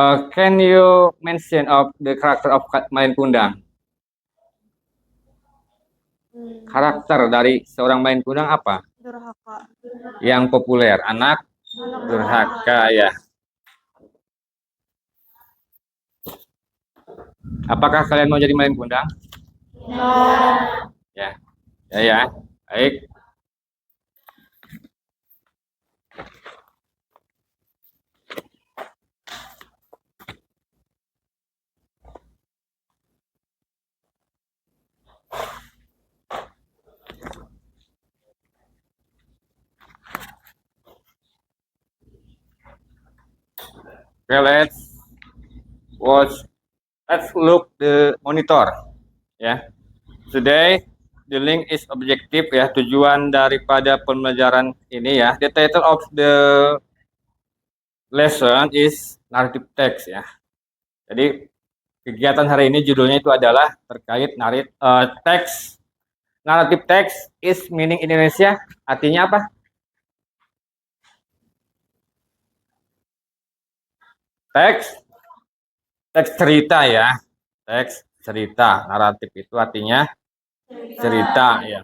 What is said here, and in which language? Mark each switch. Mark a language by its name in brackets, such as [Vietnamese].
[English] Can you mention of the character of main kundang? [Indonesian] Karakter dari seorang main kundang apa? Durhaka. Yang populer, anak durhaka ya. Apakah kalian mau jadi main kundang? Ya. Baik. [English] Okay, let's look the monitor ya. Today the link is objective ya, [Indonesian] tujuan daripada pembelajaran ini ya. [English] The title of the lesson is narrative text ya. [Indonesian] Jadi kegiatan hari ini judulnya itu adalah terkait teks. [English] Narrative text is meaning Indonesia, [Indonesian] artinya apa? Teks cerita ya. Teks cerita, naratif itu artinya cerita ya.